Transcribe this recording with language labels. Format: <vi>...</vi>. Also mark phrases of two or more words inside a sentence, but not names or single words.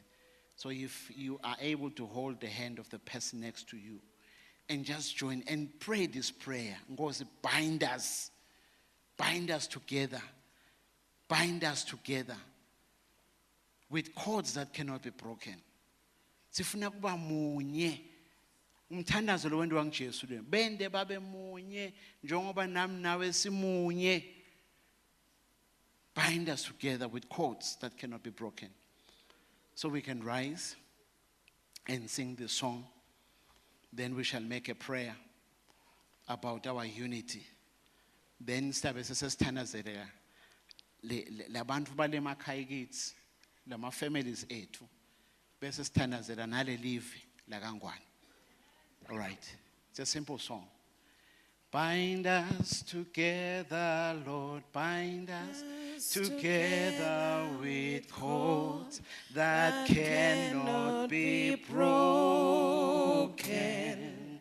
<en>So if you are able to hold the hand of the person next to you and just join and pray this prayer. Because bind us together. Bind us together with cords that cannot be broken.</en> <ss>Sifuna kuba munye. Umthandazo lo wenziwa nguJesu lo. Bende babe munye njengoba nami nawe simunye.</ss> <en>Bind us together with cords that cannot be broken. So we can rise and sing this song. Then we shall make a prayer about our unity.</en> <ss>Then sibe sesithandazeleka labantu bale makhaya kithi lama families ethu bese sithandazela nale live la kaNgwane.</ss> <en>All right. It's a simple song. Bind us together, Lord, bind us together with cords that cannot be broken.</en>